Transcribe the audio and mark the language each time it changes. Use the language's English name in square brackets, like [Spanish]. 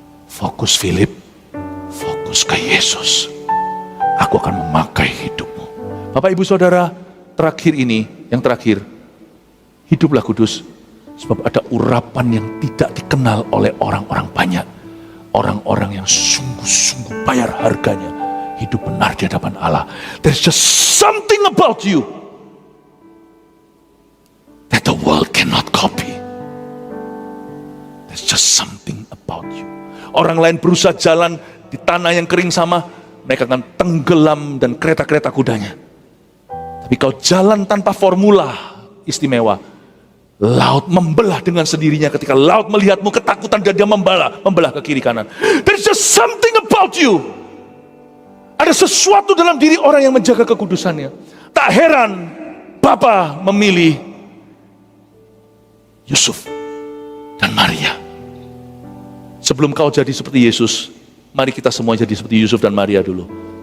[Indonesian] Fokus Philip, fokus ke Yesus. Aku akan memakai hidupmu. Bapak Ibu Saudara, yang terakhir, hiduplah kudus. Sebab ada urapan yang tidak dikenal oleh orang-orang banyak. Orang-orang yang sungguh-sungguh bayar harganya. Hidup benar di hadapan Allah. [English] There's just something about you that the world cannot copy. There's just something about you. [Indonesian] Orang lain berusaha jalan di tanah yang kering sama, mereka akan tenggelam dan kereta-kereta kudanya. Tapi kau jalan tanpa formula istimewa. Laut membelah dengan sendirinya. Ketika laut melihatmu ketakutan dan dia membelah ke kiri kanan. [English] There's just something about you. [Indonesian] Ada sesuatu dalam diri orang yang menjaga kekudusannya. Tak heran Bapa memilih Yusuf dan Maria. Sebelum kau jadi seperti Yesus, mari kita semua jadi seperti Yusuf dan Maria dulu.